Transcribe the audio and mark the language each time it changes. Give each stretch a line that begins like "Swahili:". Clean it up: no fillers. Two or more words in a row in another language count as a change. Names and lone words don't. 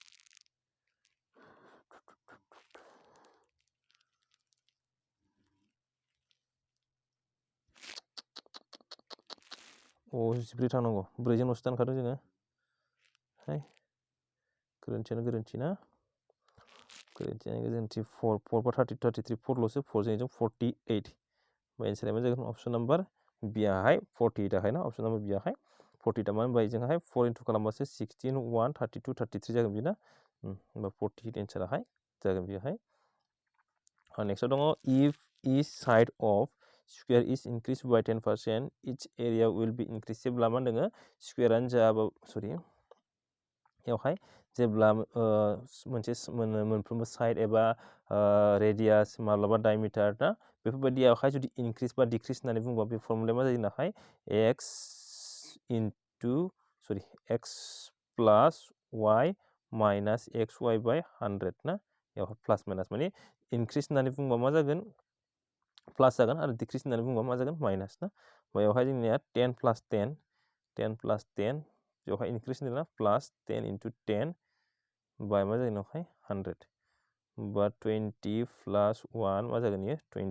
Bodo: जिब्रै थांनांगौ 4 जोंल'सो दानखादों जोङो हाय गोरोन्थि ना गोरोन्थि 4 बा 33 4 ल'सो 4 जों 48 एन्सारा मा जागोन
English: option number
Bodo: बियाहाय 48 आहाय ना
English: option number
Bodo: बियाहाय 48 आ मा होनबाय जोंहाय 4 इनटु खालामबासो 16 1 32 33 जागोन बिना होमबा 48 एन्साराहाय जागोन बियाहाय नेक्स्टआव दङ
English: if each side of square is increased by 10% each area will be increased
Bodo: जेब्ला मा होनदों स्क्वेरानो जाबा सरि बेवहाय जेब्ला मोनसे मोनफ्रोमबो साइड एबा रेडियास माब्लाबा डायमिटार ना बेफोरबायदियावहाय जुदि इनक्रिस बा डिक्रिस होननानै बुङोबा बे फर्मुलाया मा जायो नाहाय x प्लास y माइनास xy बाय 100 ना बेवहाय प्लास माइनास माने इनक्रिस होननानै बुङोबा मा जागोन प्लास जागोन आरो डिक्रिस होननानै बुङोबा मा जागोन माइनास ना बेवहाय जोंनिया 10 प्लास 10 बेवहाय इनक्रिस होनदोंना प्लास 10 इनटु 10 बाय मा जागोन बेवहाय 100 बा 20 प्लास 1 मा जागोन इयो